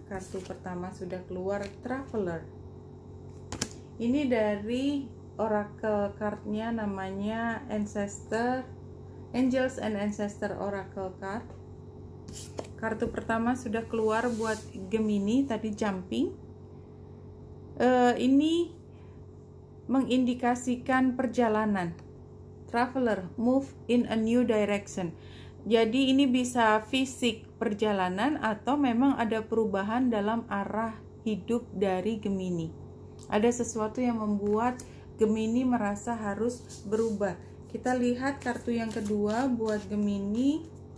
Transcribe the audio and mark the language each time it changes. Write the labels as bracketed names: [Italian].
[Indonesian] Kartu pertama sudah keluar, Traveler. Ini dari oracle cardnya, namanya Ancestor, Angels and Ancestor Oracle Card. Kartu pertama sudah keluar buat Gemini, tadi jumping. Ini mengindikasikan perjalanan. [English] Traveler, move in a new direction. [Indonesian] Jadi ini bisa fisik perjalanan atau memang ada perubahan dalam arah hidup dari Gemini. Ada sesuatu yang membuat Gemini merasa harus berubah. Kita lihat kartu yang kedua buat Gemini.